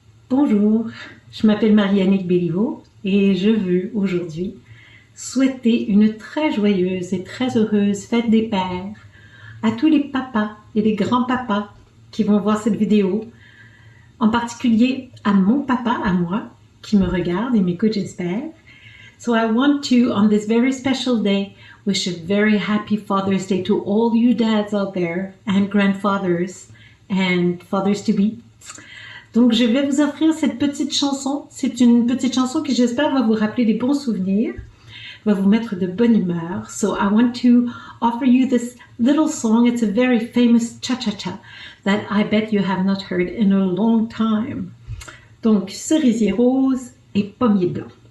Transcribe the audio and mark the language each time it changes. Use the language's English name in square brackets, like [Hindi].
[French] Bonjour, je m'appelle Marianique Béliveau et je veux aujourd'hui souhaiter une très joyeuse et très heureuse fête des pères à tous les papas et les grands-papas qui vont voir cette vidéo, en particulier à mon papa, à moi, qui me regarde et m'écoute, j'espère. [English] So I want to, on this very special day, wish a very happy Father's Day to all you dads out there and grandfathers and fathers-to-be. [French] Donc, je vais vous offrir cette petite chanson. C'est une petite chanson qui, j'espère, va vous rappeler des bons souvenirs, va vous mettre de bonne humeur. [English] So, I want to offer you this little song. It's a very famous cha-cha-cha that I bet you have not heard in a long time. [French] Donc, cerisier rose et pommier blanc.